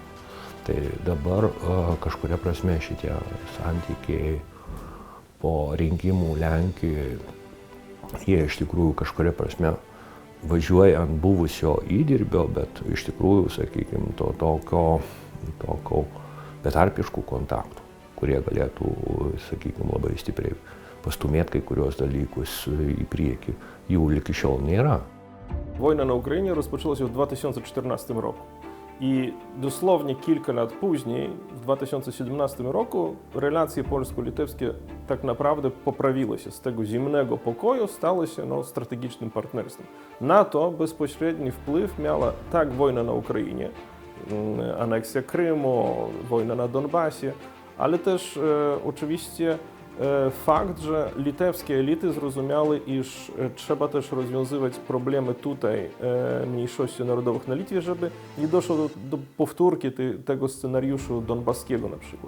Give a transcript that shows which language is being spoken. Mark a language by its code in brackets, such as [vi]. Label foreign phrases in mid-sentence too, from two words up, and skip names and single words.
[lt] Tai dabar kažkuria prasme šitie santykiai po rinkimų Lenkijoje, jie iš tikrųjų kažkuria prasme važiuoja ant buvusio įdirbio, bet iš tikrųjų, sakykime, tokio betarpiškų kontaktų, kurie galėtų, sakykime, labai stipriai pastumėti kai kurios dalykus į priekį, jų iki šiol nėra. [pl] Wojna na Ukrainie rozpoczęła się w 2014 roku i dosłownie kilka lat później, w 2017 roku, relacje polsko-litewskie tak naprawdę poprawiły się. Z tego zimnego pokoju stały się strategicznym partnerstwem. Na to bezpośredni wpływ miała tak wojna na Ukrainie, aneksja Krymu, wojna na Donbasie, ale też oczywiście fakt, że litewskie elity zrozumiały, iż trzeba też rozwiązywać problemy tutaj mniejszości narodowych na Litwie, żeby nie doszło do powtórki tego scenariuszu donbaskiego na przykład.